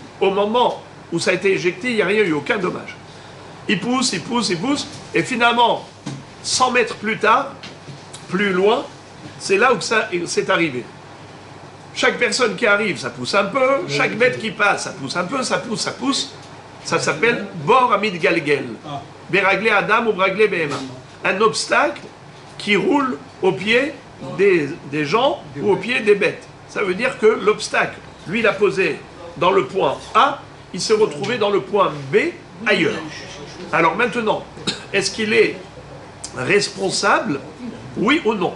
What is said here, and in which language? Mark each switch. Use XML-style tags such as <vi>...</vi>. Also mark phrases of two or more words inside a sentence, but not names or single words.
<fr>Au moment où ça a été éjecté, il n'y a rien eu, aucun dommage. Il pousse, il pousse, il pousse. Et finalement, 100 mètres plus tard, plus loin, c'est là où c'est arrivé. Chaque personne qui arrive, ça pousse un peu. Chaque bête qui passe, ça pousse un peu, ça pousse, ça pousse. Ça s'appelle</fr> <he>בור המתגלגל. ברגל אדם או ברגל בהמה.</he> <fr>Un obstacle qui roule au pied des gens ou au pied des bêtes. Ça veut dire que l'obstacle, lui, il a posé dans le point A, il s'est retrouvé dans le point B ailleurs. Alors maintenant, est-ce qu'il est responsable, oui ou non?</fr>